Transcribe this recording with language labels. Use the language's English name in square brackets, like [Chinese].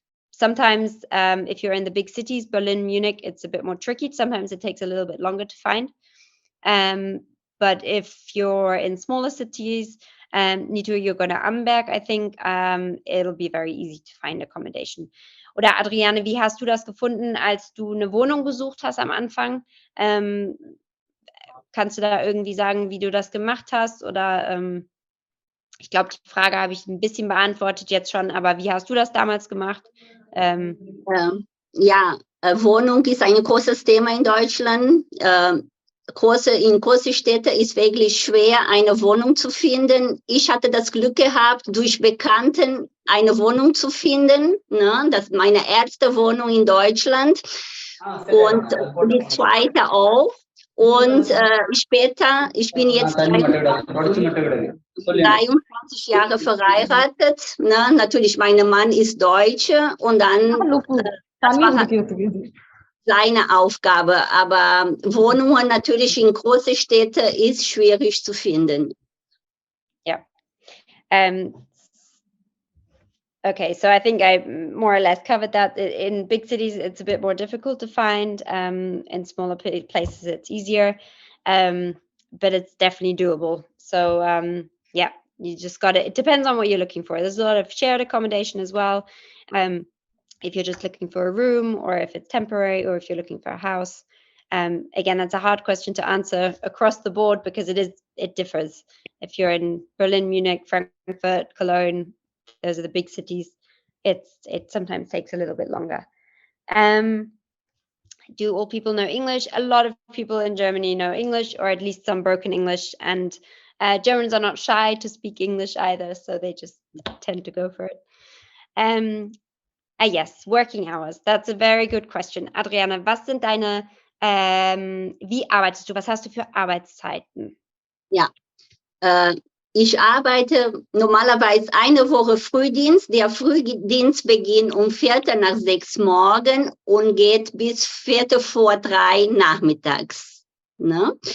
[English] Sometimes if you're in the big cities, Berlin, Munich, it's a bit more tricky. Sometimes it takes a little bit longer to find. But if you're in smaller cities, Nitu, you're going to Amberg, I think, it'll be very easy to find accommodation. [German] Oder Adriane, wie hast du das gefunden, als du eine Wohnung gesucht hast am Anfang? Kannst du da irgendwie sagen, wie du das gemacht hast? Oder ich glaube, die Frage habe ich ein bisschen beantwortet jetzt schon, aber wie hast du das damals gemacht? Ja, Wohnung ist ein großes Thema in Deutschland. In große Städte ist wirklich schwer, eine Wohnung zu finden. Ich hatte das Glück gehabt, durch Bekannten eine Wohnung zu finden. Ne? Das ist meine erste Wohnung in Deutschland und die zweite auch. Und später, ich bin jetzt 23 Jahre verheiratet. Ne? Natürlich, mein Mann ist Deutsche und dann das war seine Aufgabe. Aber Wohnungen natürlich in große Städte ist schwierig zu finden. [English] Yeah. Okay, so I think I more or less covered that. In big cities, it's a bit more difficult to find. In smaller places, it's easier, but it's definitely doable. So yeah, you just got it. It depends on what you're looking for. There's a lot of shared accommodation as well. If you're just looking for a room, or if it's temporary, or if you're looking for a house. Again, that's a hard question to answer across the board because it differs. If you're in Berlin, Munich, Frankfurt, Cologne, those are the big cities, it sometimes takes a little bit longer. Do all people know English? A lot of people in Germany know English, or at least some broken English, and Germans are not shy to speak English either, so they just tend to go for it. Yes, working hours. That's a very good question. [German] Adriana, was sind deine, wie arbeitest du? Was hast du für Arbeitszeiten? Ja, ich arbeite normalerweise eine Woche Frühdienst. Der Frühdienst beginnt um 5:45 morgens und geht bis 2:45 nachmittags. Ne?